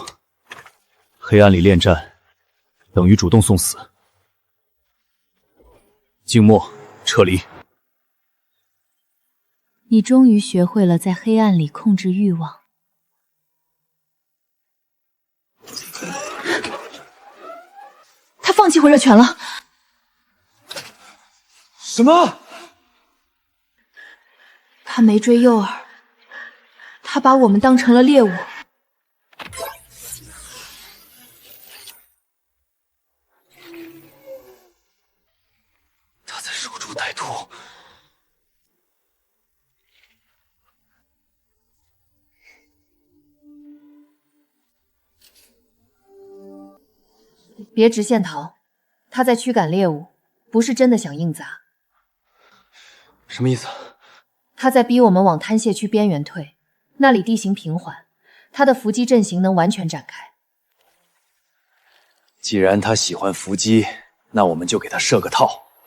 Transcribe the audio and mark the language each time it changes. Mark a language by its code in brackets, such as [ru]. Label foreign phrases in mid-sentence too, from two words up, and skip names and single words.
[zh] 黑暗裡戀戰，等於主動送死。靜默，撤離。你終於學會了在黑暗裡控制慾望。他放棄回熱泉了。什麼？他沒追右耳，他把我們當成了獵物。他在守株待兔。別直線逃，他在驅趕獵物，不是真的想硬砸。什麼意思？他在逼我們往灘洩區邊緣退，那裡地形平緩，他的伏擊陣型能完全展開。既然他喜歡伏擊，那我們就給他設個套。